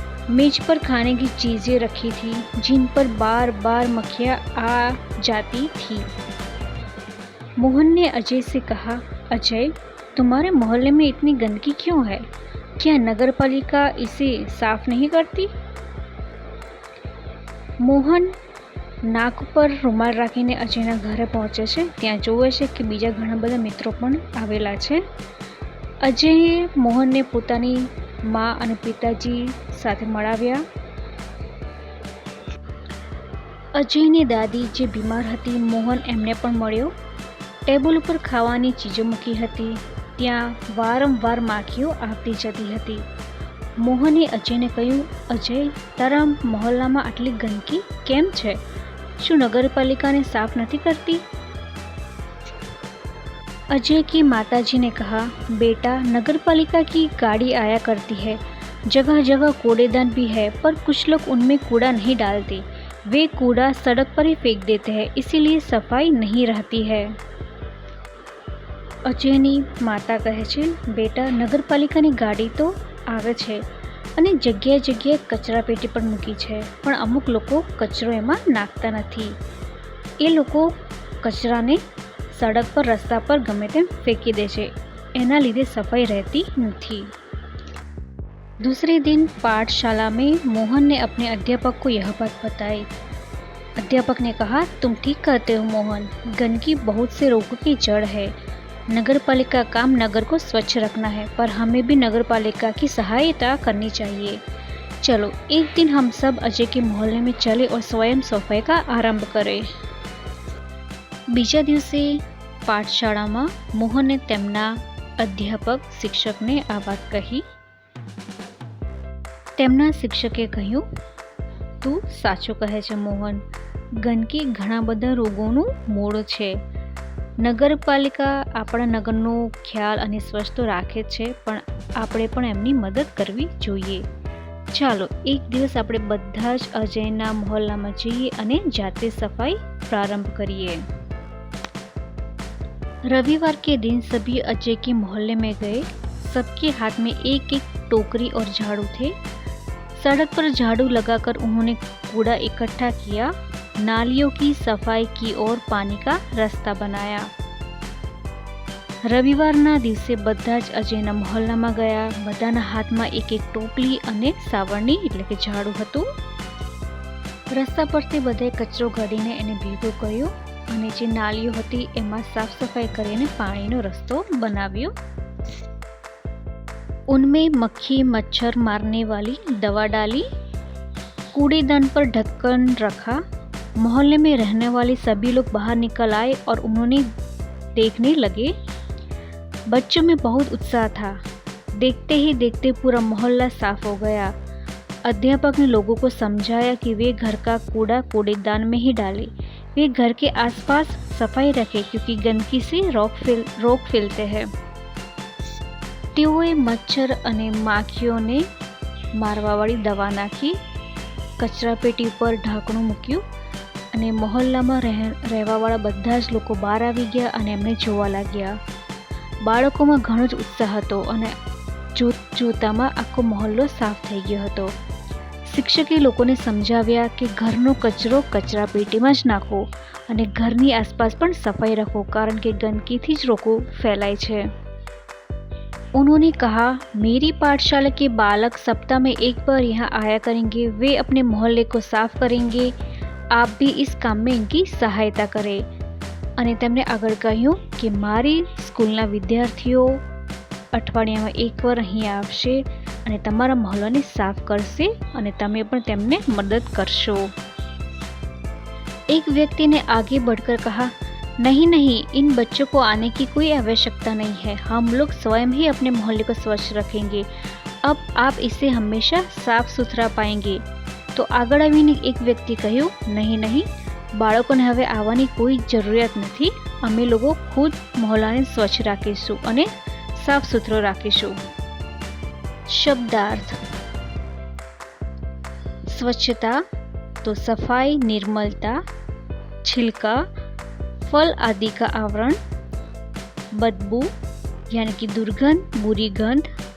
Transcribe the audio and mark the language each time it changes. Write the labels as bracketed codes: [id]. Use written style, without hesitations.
[hi] मेज पर खाने की चीज़ें रखी थी, जिन पर बार बार मक्खियाँ आ जाती थी. मोहन ने अजय से कहा, अजय, तुम्हारे मोहल्ले में इतनी गंदगी क्यों है? क्या नगर पालिका इसे साफ नहीं करती? [gu] મોહન નાક પર રૂમાલ રાખીને અજયના ઘરે પહોંચે છે. ત્યાં જોવે છે કે બીજા ઘણા બધા મિત્રો પણ આવેલા છે. અજયે મોહનને પોતાની મા અને પિતાજી સાથે મળાવ્યા. અજયની દાદી જે બીમાર હતી, મોહન એમને પણ મળ્યો. ટેબલ ઉપર ખાવાની ચીજો મૂકી હતી. ત્યાં વારંવાર માખીઓ આવતી જતી હતી. મોહને અજયને કહ્યું, અજય, તારા મોહલ્લામાં આટલી ગંદકી કેમ છે? [hi] શું नगरपालिका साफ नहीं करती? अजय की माताजी ने कहा, बेटा, नगरपालिका की गाड़ी आया करती है. जगह जगह कूड़ेदान भी है, पर कुछ लोग उनमें कूड़ा नहीं डालते. वे कूड़ा सड़क पर ही फेंक देते हैं, इसीलिए सफाई नहीं रहती है. [gu] અજયની માતા કહે છે, બેટા, નગરપાલિકાની ગાડી તો આવે છે અને જગ્યાએ જગ્યાએ કચરા પેટી પણ મૂકી છે, પણ અમુક લોકો કચરો એમાં નાખતા નથી. એ લોકો કચરાને સડક પર, રસ્તા પર ગમે તેમ ફેંકી દે છે. એના લીધે સફાઈ રહેતી નથી। [hi] दूसरे दिन पाठशाला में मोहन ने अपने अध्यापक को यह बात बताई। अध्यापक ने कहा, तुम ठीक कहते हो मोहन, गंदगी बहुत से रोगों की जड़ है। नगर पालिका का काम नगर को स्वच्छ रखना है, पर हमें भी नगर पालिका की सहायता करनी चाहिए। चलो एक दिन हम सब अजय के मोहल्ले में चले और स्वयं सफाई का आरंभ करें। [gu] बीजा दिवसे पाठशाळाમાં મોહને તેમના અધ્યાપક શિક્ષકને આ વાત કહી। તેમના શિક્ષકે કહ્યું, તું સાચું કહે છે મોહન, ગંદકી ઘણા બધા રોગોનું મૂળ છે। નગરપાલિકા આપણા નગરનો ખ્યાલ અને સ્વચ્છતા રાખે છે, પણ આપણે પણ એમની મદદ કરવી જોઈએ। ચાલો એક દિવસ આપણે બધા જ અજયના મોહલ્લામાં જઈએ અને જાતે સફાઈ [hi] प्रारंभ करिए। रविवार के दिन सभी अजय के मोहल्ले में गए। सबके हाथ में एक एक टोकरी और झाड़ू थे। सड़क पर झाड़ू लगाकर उन्होंने कूड़ा इकट्ठा किया, नालियों की सफाई की और पानी का रास्ता बनाया। [gu] રવિવારના દિવસે બધા જ અજયના મોહલ્લામાં ગયા। બધાના હાથમાં એક એક ટોપલી અને સાવરણી એટલે કે ઝાડુ હતું। રસ્તા પરથી બધાએ કચરો કાઢીને એને ભેગો કર્યો અને જે નાલીઓ હતી એમાં સાફ સફાઈ કરીને પાણીનો રસ્તો બનાવ્યો। [hi] उनमें मक्खी मच्छर मारने वाली दवा डाली, कूड़ेदान पर ढक्कन रखा। मोहल्ले में रहने वाले सभी लोग बाहर निकल आए और उन्होंने देखने लगे। बच्चों में बहुत उत्साह था। देखते ही देखते पूरा मोहल्ला साफ हो गया। अध्यापक ने लोगों को समझाया कि वे घर का कूड़ा कूड़ेदान में ही डालें। वे घर के आसपास सफाई रखें क्योंकि गंदगी से रोग फैलते हैं। [gu] તેઓએ મચ્છર અને માખીઓને મારવાવાળી દવા નાખી, કચરાપેટી ઉપર ઢાંકણું મૂક્યું અને મોહલ્લામાં રહેવાવાળા બધા જ લોકો બહાર આવી ગયા અને એમને જોવા લાગ્યા। બાળકોમાં ઘણો જ ઉત્સાહ હતો અને જોતામાં આખો મોહલ્લો સાફ થઈ ગયો હતો। શિક્ષકે લોકોને સમજાવ્યા કે ઘરનો કચરો કચરાપેટીમાં જ નાખો અને ઘરની આસપાસ પણ સફાઈ રાખો, કારણ કે ગંદકીથી જ રોગો ફેલાય છે। [hi] उन्होंने कहा, मेरी पाठशाला के बालक सप्ताह में एक बार यहाँ आया करेंगे। वे अपने मोहल्ले को साफ करेंगे। आप भी इस काम में इनकी सहायता करें। [gu] અને તેમણે આગળ કહ્યું કે મારી સ્કૂલના વિદ્યાર્થીઓ અઠવાડિયામાં એકવાર અહીં આવશે અને તમારા મોહલ્લાને સાફ કરશે અને તમે પણ તેમને મદદ કરશો। [hi] एक व्यक्ति ने आगे बढ़कर कहा, नहीं नहीं, इन बच्चों को आने की कोई आवश्यकता नहीं है। हम लोग स्वयं ही अपने मोहल्ले को स्वच्छ रखेंगे। अब आप इसे हमेशा साफ सुथरा पाएंगे। [gu] तो આગળ આવીને એક વ્યક્તિ કહ્યું, નહીં નહીં, બાળકોને હવે આવવાની કોઈ જરૂરિયાત નથી। અમે લોકો ખુદ મોહલ્લાને સ્વચ્છ રાખીશું અને સાફ સુથરો રાખીશું। [hi] શબ્દાર્થ: स्वच्छता तो सफाई, निर्मलता, छिलका, फल आदि का आवरण, बदबू यानी कि दुर्गंध, बुरी गंध,